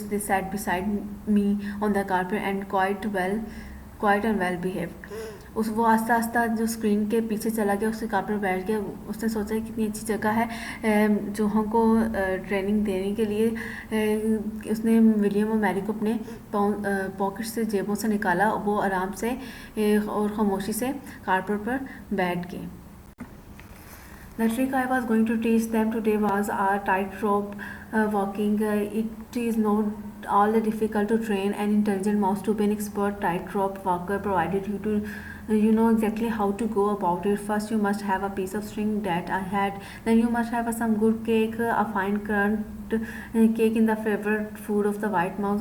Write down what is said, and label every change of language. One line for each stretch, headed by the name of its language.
English: They sat beside me on the carpet and quiet and well behaved.
Hindi: वो आस्ता आस्ता जो स्क्रीन के पीछे चला गया, उसके कार पर बैठ गया। उसने सोचा कि कितनी अच्छी जगह है चूहों को ट्रेनिंग देने के लिए। उसने विलियम और मैरी को अपने पॉकेट से, जेबों से निकाला। वो आराम से और खामोशी से कारपेट पर बैठ गए।
English: The trick I was going to teach them today was a tightrope walking. It is not all that difficult to train an intelligent mouse to be an expert tightrope walker, provided you know exactly how to go about it. First, you must have a piece of string that I had. Then you must have some good cake, a fine currant cake in the favorite food of the white mouse.